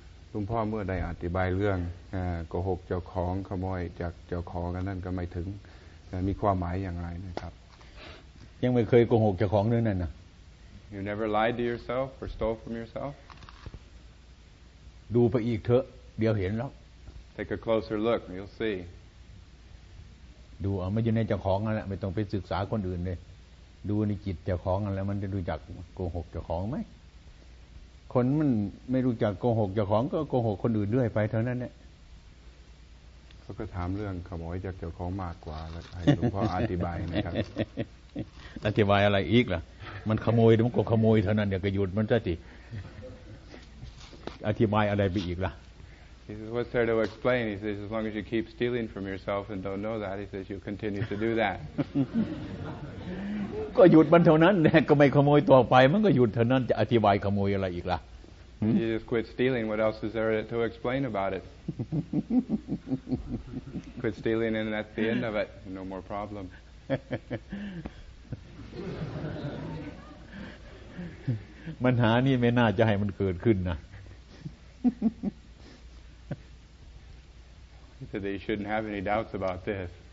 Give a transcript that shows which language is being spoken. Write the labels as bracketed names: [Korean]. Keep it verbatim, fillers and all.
[Thai] หลวงพ่อเมื่อได้อธิบายเรื่องโกหกเจ้าของขโมยจากเจ้าของกันนั่นก็ไม่ถึงมีความหมายอย่างไรนะครับ ยังไม่เคยโกหกเจ้าของเรื่องนั้นนะ [English] You never lied to yourself or stole from yourself [Thai] ดูไปอีกเถอะเดี๋ยวเห็นแล้ว [English] Take a closer look you'll see [Thai] ดูเอาไม่อยู่ในเจ้าของนั่นแหละไม่ต้องไปศึกษาคนอื่นเลยดูในจิตเจ้าของนั่นแหละมันจะรู้จักโกหกเจ้าของไหมคนมันไม่รู้จักโกหกเจ้าของก็โกหกคนอื่นเรื่อยไปเท่านั้นแหละ เขาก็ถามเรื่องขโมยจากเจ้าของมากกว่าแล้วให้หลวงพ่ออธิบายนะครับ อธิบายอะไรอีกล่ะมันขโมยมันก็ขโมยเท่านั้นเดี๋ยวก็หยุดมันซะสิอธิบายอะไรไปอีกล่ะ [English] He says what's there to explain He says as long as you keep stealing from yourself and don't know that He says you continue to do that [Thai] ก็หยุดมันเท่านั้นก็ไม่ขโมยต่อไปมันก็หยุดเท่านั้นจะอธิบายขโมยอะไรอีกล่ะ [English] You just quit stealing. What else is there to explain about it? Quit stealing, and that's the end of it. No more problem. Manha, this may not have happened. He said that you shouldn't have any doubts about this.